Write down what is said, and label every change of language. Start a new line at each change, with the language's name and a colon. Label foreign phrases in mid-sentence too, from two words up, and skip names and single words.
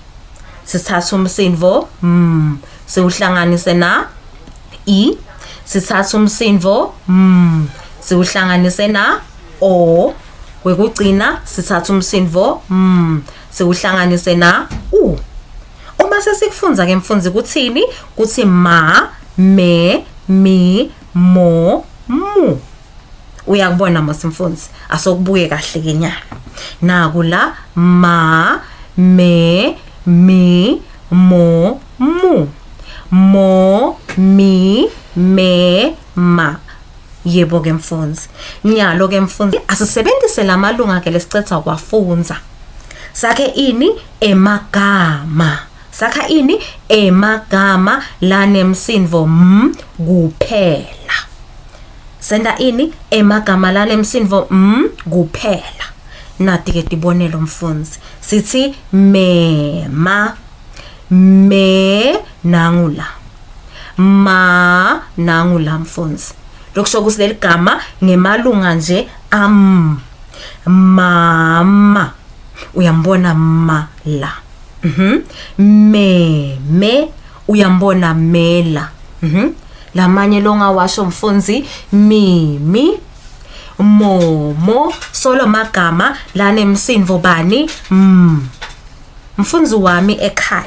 Swati: Sithatha umsindvo siuhlanganise na i. Sithatha umsindvo siuhlanganise na o. Kwekugcina sithatha umsindvo siuhlanganise na u. Uma sesikufunza ke mfundzi kuthini? Kuthi ma, me, mi, mo, mu. Uyakubona mfundzi asokubuye kahle ke nyalo. Naku la ma, me, mi, mo, mu. Mo, mi, me, ma. Yebo ke mfundzi. Nyalo ke mfundzi asisebenzise lamalunga ke lesicetha kwafunza. Sakhe ini? Emagama. sakha ini emagama lanemsindvo m kuphela. Senda ini emagama lanemsindvo m kuphela. Nathi ke tibonelo mfundzi. Sithi mema, me nangula, ma nangula mfundzi. Lokusho ukuthi leli gama ngemalunga nje mama. Uyambona ma la. Me uyambona mela. Lamanye longawasho mfundzi mimi, momo, solo magama lanemsindvo bani mfundzi wami ekhaya.